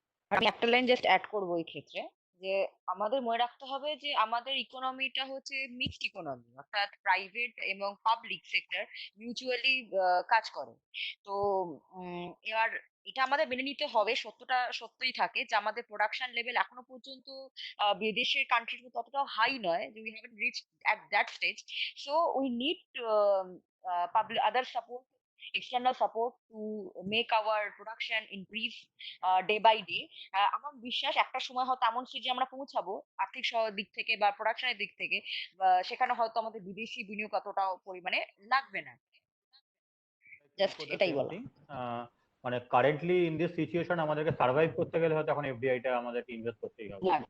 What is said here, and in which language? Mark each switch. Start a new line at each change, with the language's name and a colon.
Bangla: আমি একটা line just add করবো এই ক্ষেত্রে, যে আমাদের মনে রাখতে হবে যে আমাদের ইকোনমিটা হচ্ছে মিক্সড ইকোনমি, অর্থাৎ প্রাইভেট এবং পাবলিক সেক্টর মিউচুয়ালি কাজ করে। তো এবার এটা আমাদের মেনে নিতে হবে, সত্যটা সত্যই থাকে যে আমাদের প্রোডাকশন লেভেল এখনো পর্যন্ত বিদেশের কান্ট্রির মতো অতটাও হাই নয়, যে
English: We haven't reach at that stage. So we need public other support, external support to make our production increase day by day.
Bangla: আমার বিশ্বাস একটা সময় হয়তো এমন স্টেজে আমরা পৌঁছাবো আর্থিক দিক থেকে বা প্রোডাকশনের দিক থেকে, সেখানে হয়তো আমাদের বিদেশি বিনিয়োগ অতটাও পরিমাণে লাগবে না। জাস্ট এটাই বলা। মানে
English: currently in this situation
Bangla: আমাদেরকে সার্ভাইভ করতে গেলে হয়তো এখন এফডিআইটা আমাদেরকে ইনভেস্ট করতেই হবে।